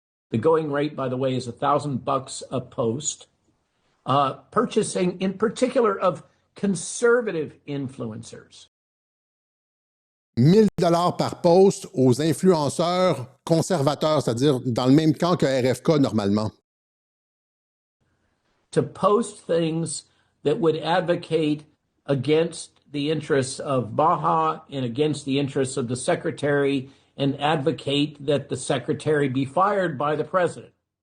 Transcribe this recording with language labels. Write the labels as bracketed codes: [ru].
[en] The going rate, by the way, is $1,000 a post. Purchasing, in particular, of conservative influencers. [fr] 1 000 $ par poste aux influenceurs conservateurs, c'est-à-dire dans le même camp que RFK normalement. [en] To post things that would advocate against the interests of Baja and against the interests of the secretary and advocate that the secretary be fired by the president.